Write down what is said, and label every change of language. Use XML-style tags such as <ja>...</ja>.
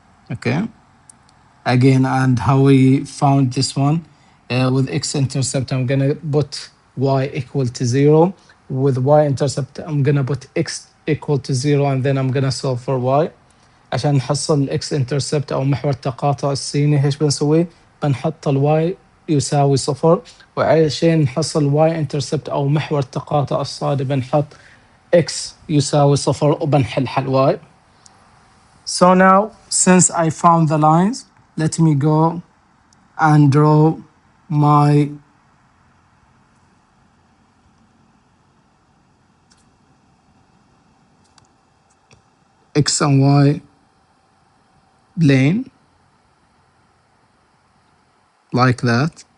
<en>Okay. Again, and how we found this one, with x-intercept, I'm gonna put y equal to 0. With y-intercept, I'm gonna put x equal to 0, and then I'm gonna solve for y.</en> <ar>عشان نحصل الاكس انترسبت او محور التقاطع السيني ايش بنسوي؟ بنحط الواي يساوي صفر، وعشان نحصل واي انترسبت او محور التقاطع الصادي بنحط اكس يساوي صفر وبنحل حل واي.</ar> <en>So now, since I found the lines, let me go and draw my x and y plane like that.</en>